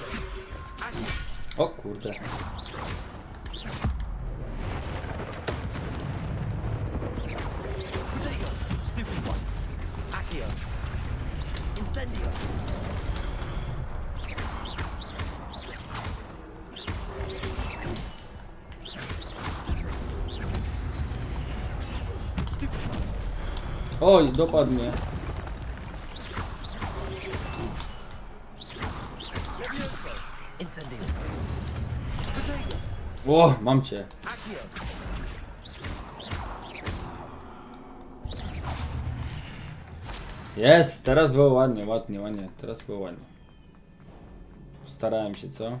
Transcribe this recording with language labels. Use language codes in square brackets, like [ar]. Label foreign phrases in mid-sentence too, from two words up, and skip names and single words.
[pl] Accio. O kurde. Lutego. Stupefy. Accio. Incendio. Oj, dopadł mnie. Levioso. Incendio. O, mam cię. Accio. Jest, teraz było ładnie, ładnie. Teraz było ładnie. Starałem się, co?